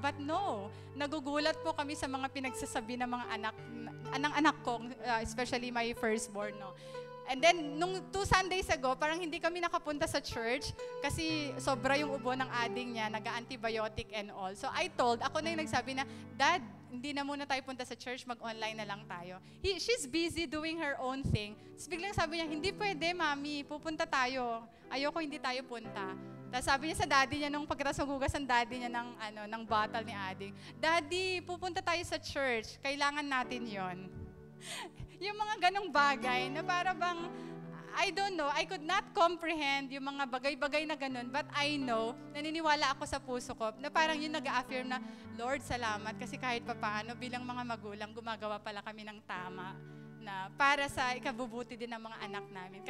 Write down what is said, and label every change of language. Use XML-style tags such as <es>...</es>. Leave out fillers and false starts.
<tl>But no, nagugulat po kami sa mga pinagsasabi ng mga anak ko,</tl> <en>especially my firstborn.</en> <tl>No? And then, nung 2 Sundays ago, parang hindi kami nakapunta sa church kasi sobra yung ubo ng ading niya, nag-antibiotic and all. So ako na yung nagsabi na, Dad, hindi na muna tayo punta sa church, mag-online na lang tayo.</tl> <en>She's busy doing her own thing.</en> <tl>Tapos biglang sabi niya, hindi pwede, Mami, pupunta tayo. Ayoko hindi tayo punta. Tapos sabi niya sa daddy niya, nung pagkatapos magugas ang daddy niya ng bottle ni ading, Daddy, pupunta tayo sa church, kailangan natin yon. Yung mga ganong bagay na para bang,</tl> <en>I don't know, I could not comprehend</en> <tl>yung mga bagay-bagay na ganon,</tl> <en>but I know,</en> <tl>naniniwala ako sa puso ko, na parang yun nag-a-affirm na, Lord, salamat, kasi kahit papaano, bilang mga magulang, gumagawa pala kami ng tama, na para sa ikabubuti din ng mga anak namin.</tl>